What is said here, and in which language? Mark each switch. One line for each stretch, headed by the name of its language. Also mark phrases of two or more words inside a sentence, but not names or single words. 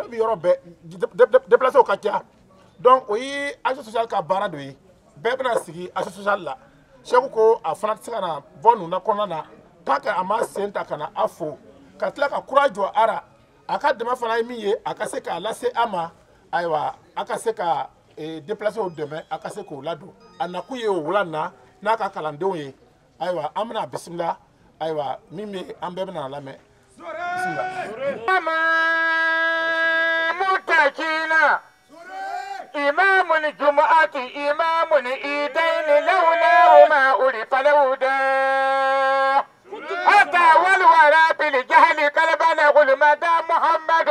Bambara: bɛ yɔrɔ bɛɛ déplacé o ka ca donc o ye
French: action sociale
Bambara: ka baara dɔ ye bɛɛ bɛna sigi
French: action sociale
Bambara: la Seku ko a fana tɛ se ka na bɔ ninnu kɔnɔna na
French: tant que
Bambara: a ma sen ta ka na a fo ka tila ka kura jɔ a la a ka dɛmɛ fana ye min ye a ka se k'a lase a ma ayiwa a ka se ka déplacé o dɛmɛ a ka se k'o ladon a nakun ye o wula na n'a ka kalandenw ye ayiwa an bɛna bisimila ayiwa min bɛ an bɛɛ bɛna lamɛn bisimila.
Arabic: إمام الجمعة إمام الإيدين لولاهما ألف الهدى أتى والورى بالجهل قلبنا غلمدا محمد